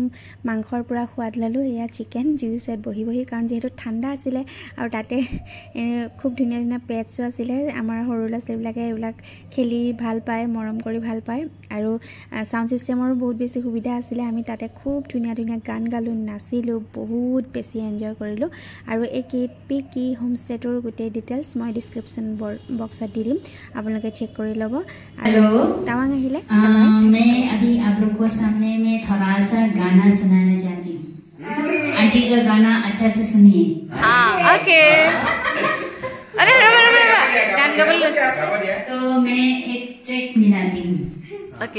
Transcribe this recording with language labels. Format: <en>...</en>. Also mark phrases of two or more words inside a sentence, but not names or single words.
<as>মাংসৰ পৰা সোৱাদ ল'লোঁ এয়া চিকেন জুইৰ ওচৰত বহি বহি কাৰণ যিহেতু ঠাণ্ডা আছিলে আৰু তাতে খুব ধুনীয়া ধুনীয়া পেটছো আছিলে আমাৰ সৰু ল'ৰা ছোৱালীবিলাকে এইবিলাক খেলি ভাল পায় মৰম কৰি ভাল পায় আৰু</as> <en>sound systemৰো</en> <as>বহুত বেছি সুবিধা আছিলে আমি তাতে খুব ধুনীয়া ধুনীয়া গান গালোঁ নাচিলোঁ বহুত বেছি এনজয় কৰিলোঁ আৰু এই কি হোমষ্টেটোৰ গোটেই ডিটেইলছ মই</as> <en>description boxত</en> <as>দি দিম আপোনালোকে চেক কৰি ল'ব আৰু টাৱাং আহিলে</as> <hi>मैं अभी आप लोग को सामने में थोड़ा सा गाना सुनाना चाहती हूँ आंटी का गाना अच्छा से सुनिए हाँ ओके अरे गान गा बोल तो मैं एक ट्रैक मिलाती हूँ ओके</hi>